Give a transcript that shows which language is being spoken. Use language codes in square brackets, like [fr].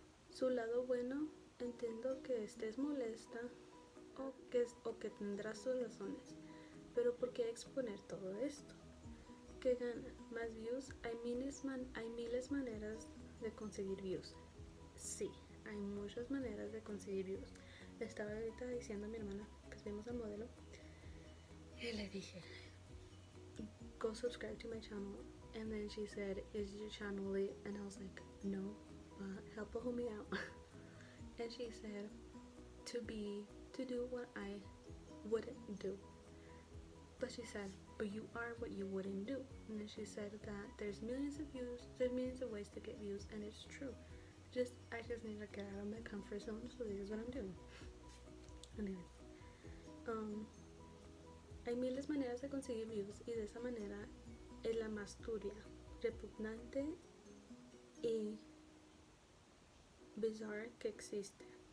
[es] Su lado bueno, entiendo que estés molesta o que tendrás sus razones, pero ¿por qué exponer todo esto? ¿Qué ganan? ¿Más views? Hay miles maneras de conseguir views. Sí, hay muchas maneras de conseguir views. Le estaba ahorita diciendo a mi hermana que vimos al modelo y le dije, [en] go subscribe to my channel. And then she said, is your channel lit? And I was like, no, but help a homie out. And she said, to do what I wouldn't do. But she said, but you are what you wouldn't do. And then she said that there's millions of views, there's millions of ways to get views, and it's true. I just need to get out of my comfort zone, so this is what I'm doing. [es] Anyways, hay miles de maneras de conseguir views y de esa manera es la más turbia, repugnante y bizarra que existe.